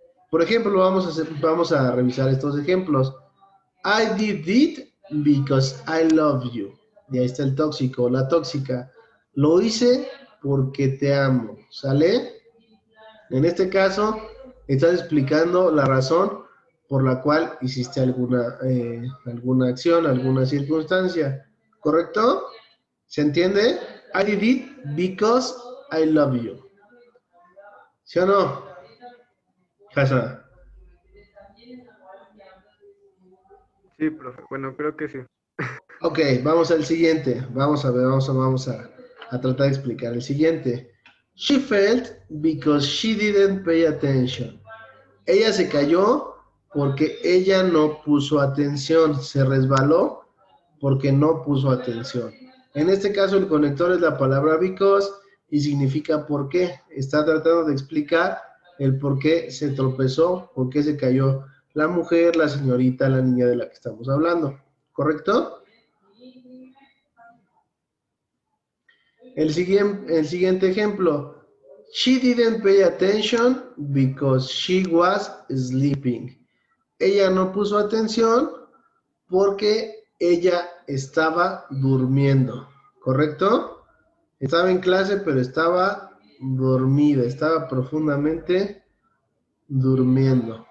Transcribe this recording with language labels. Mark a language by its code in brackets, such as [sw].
[es] Por ejemplo, vamos a revisar estos ejemplos. [en] I did it because I love you. [es] Y ahí está el tóxico, la tóxica. Lo hice porque te amo, ¿sale? En este caso, estás explicando la razón por la cual hiciste alguna acción, alguna circunstancia, ¿correcto? ¿Se entiende? [en] I did it because I love you. [es] ¿Sí o no? Hassan. Sí, profe. Bueno, creo que sí. Ok, vamos al siguiente. Vamos a ver, a tratar de explicar el siguiente. [en] She felt because she didn't pay attention. [es] Ella se cayó porque ella no puso atención. Se resbaló porque no puso atención. En este caso, el conector es la palabra because y significa por qué. Está tratando de explicar el por qué se tropezó, por qué se cayó la mujer, la señorita, la niña de la que estamos hablando. ¿Correcto? El siguiente ejemplo. [en] She didn't pay attention because she was sleeping. [es] Ella no puso atención porque ella estaba durmiendo. ¿Correcto? Estaba en clase, pero estaba dormida. Estaba profundamente durmiendo.